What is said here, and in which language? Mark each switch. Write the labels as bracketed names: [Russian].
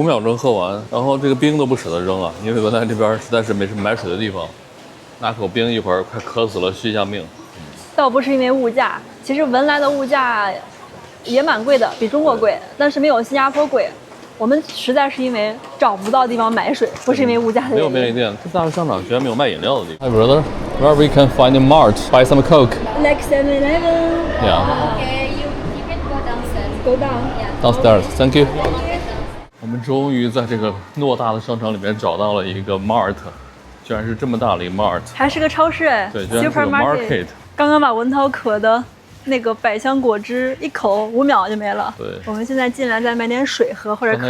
[Chinese] 5秒鐘喝完，然後這個冰都不捨得扔啊，因為文萊這邊實在是沒什麼買水的地方，拿口冰一會兒快渴死了，續一下命。倒不是因為物價，其實文萊的物價也蠻貴的，比中國貴，但是沒有新加坡貴。我們實在是因為找不到地方買水，不是因為物價的原因。沒有便利店，這大的商場居然沒有賣飲料的地方。 [English] Hi brother, where we can find a mart, buy some Coke. Like 7-Eleven. Yeah. Okay, you can go downstairs. Go down. Yeah. Downstairs, thank you. [Chinese] 我們終於在這個偌大的商場裡面找到了一個 mart，居然是這麼大的一個 mart，還是個超市哎。對，居然是個 market。剛剛把文濤渴的那個百香果汁一口5秒就沒了。對，我們現在進來再買點水喝或者可樂。